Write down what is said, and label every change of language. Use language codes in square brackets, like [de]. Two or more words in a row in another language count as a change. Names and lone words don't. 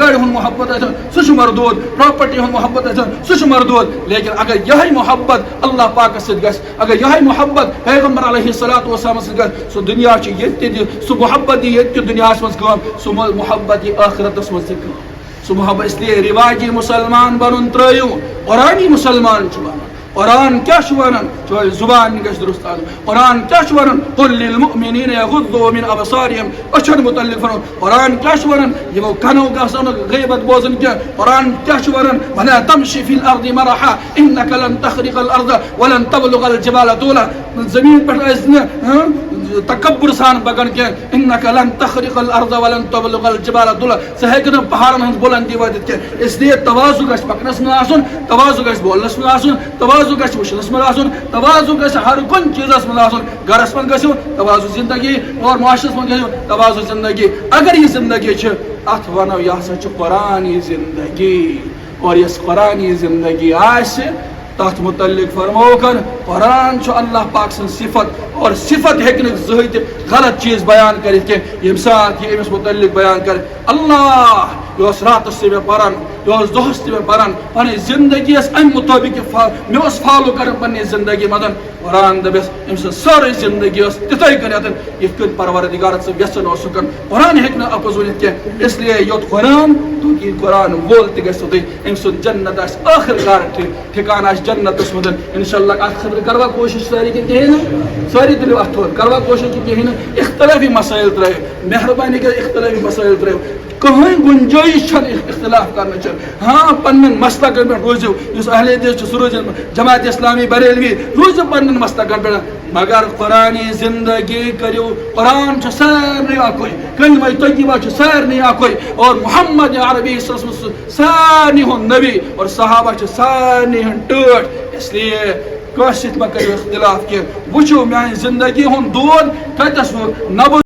[ks] گاڑی ہن محبت ہے سو مردود پراپرٹی ہن محبت ہے سو مردود لیکن اگر یہی محبت [ur] اللہ پاک سے [ks] گژھِ اگر یہی محبت پیغمبر [ar] علیہ الصلوۃ والسلام [ks] سے سو دنیا چھ یہ سو محبت یہ دنیا من کام سو محبت یہ آخرت من سو محبت [ur] اس لیے [ks] رواجی مسلمان بنن ترایو قرآنی مسلمان چھ بنن قرآن کیا ونان زبان گژھِ درست قرآن کیا ونان [ar] قل للمؤمنین یغضوا من ابصارهم [ks] اچھن متعلق فرمو قرآن کیا ونان یمو کنو گژھن غیبت بوزن کیا قرآن کیا ونان [ar] ولا تمشي في الارض مرحا انك لن تخرق الارض ولن تبلغ الجبال طولا [ur] زمین پر [ks] تکبر سان پکان کی [ar] انک لن تخرق الارض ولن تبلغ الجبال طولا [ks] ژٕ ہیٚکہِ نہٕ پہاڑن ہٕنٛز بُلندی وٲتِتھ کینٛہہ [ur] اس لیے [ks] تواضع گژھِ پکنس منٛز آسُن تواضع گژھِ بولنس منٛز آسُن تواضع گژھِ وٕچھنس منٛز آسُن تواضع گژھِ ہر کُنہِ چیٖزس منٛز آسُن گرس منٛز گژھِو تواضع زندگی اور معاشرس منٛز گژھِو تواضع زندگی اگر یہ زندگی چھِ اتھ ونو یہ ہسا چھِ قرآنی زندگی اور یس قرآنی زندگی آسہِ تات متعلق فرموکن قرآن چھُ اللہ پاک سن صفت اور صفت ہیٚکہِ نہٕ زٕہٕنۍ تہِ غلط چیٖز بیان کٔرِتھ کینٛہہ ییٚمہِ ساتہٕ یہِ أمِس متعلق بیان کرِ اللہ یہ اوس راتس تہِ مےٚ پران یہ اوس دۄہس تہِ مےٚ پران پنٕنۍ زندگی ٲس امہِ مطٲبق مےٚ اوس فالو کران پننہِ زندگی منٛز قرآن دپیس أمۍ سٕنٛز سٲرٕے زندگی ٲس تِتھٕے کٔنٮ۪تھ یِتھ کٔنۍ پروردگار ژٕ یژھان اوسُکھ قرآن ہیٚکہِ نہٕ اپُز ؤنِتھ کینٛہہ [ur] اس لیے [ks] یوٚت قرآن توٚت یی قرآن وول تہِ گژھِو تُہۍ أمۍ سُنٛد جنت آسہِ ٲخر کار ٹھِکان آسہِ جنتس منٛز انشاء اللہ اتھ خٲطرٕ کروا کوٗشش سٲری کِنہٕ کِہیٖنۍ نہٕ سٲری تُلِو اتھ تھوٚد کروا کوٗشش کہِ کِہیٖنۍ نہٕ اختلافی مسٲیل ترٲیِو مہربٲنی کٔرِتھ اختلافی مسٲیل ترٲیِو کٕہٕنۍ گُنجٲیش چھنہٕ اختلاف کرنٕچ ہاں پننٮ۪ن مسلکن پٮ۪ٹھ روٗزِو یُس اہل حدیث چھُ سُہ روٗزِو جماعت اسلامی بریلوی روٗزِو پننٮ۪ن مسلکن پٮ۪ٹھ مگر قرآنی زندگی کٔرِو قرآن چھُ سارنٕے اکُے کلمہ طیبہ چھُ سارنٕے اکُے اور محمد عربی [ar] صلی اللہ علیہ وسلم [ks] سارنٕے ہُنٛد نبی اور صحابہ چھِ سارنٕے ہٕنٛدۍ ٹٲٹھۍ [ur] اس لیے [ks] کٲنٛسہِ سۭتۍ مہ کٔرِو اختلاف کینٛہہ وٕچھِو میانہِ زندگی ہُنٛد دور کتٮ۪س نہ